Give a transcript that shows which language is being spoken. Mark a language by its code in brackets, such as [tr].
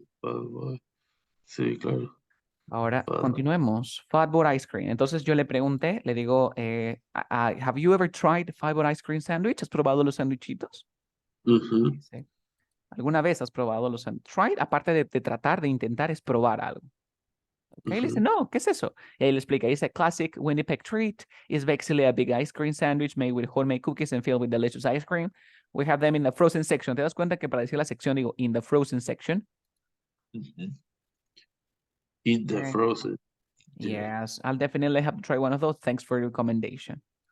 [es] Ah, sí, claro. Ahora Ah, continuemos. Fatboy ice cream. Entonces yo le pregunté, le digo, [en] have you ever tried Fatboy ice cream sandwich? [es] ¿Has probado los sandwichitos? ujú, Dice, ¿alguna vez has probado los sandwichitos? Try, aparte de tratar, de intentar, es probar algo. ¿Ok? Le dice, ujú. no, ¿qué es eso? Y él le explica, dice, [en] classic Winnipeg treat is basically a big ice cream sandwich made with homemade cookies and filled with delicious ice cream. We have them in the frozen section. [es] ¿Te das cuenta que para decir la sección digo [en] in the frozen section? Ujú. In the Okay. frozen. Yeah. Yes, I'll definitely have to try one of those. Thanks for your recommendation.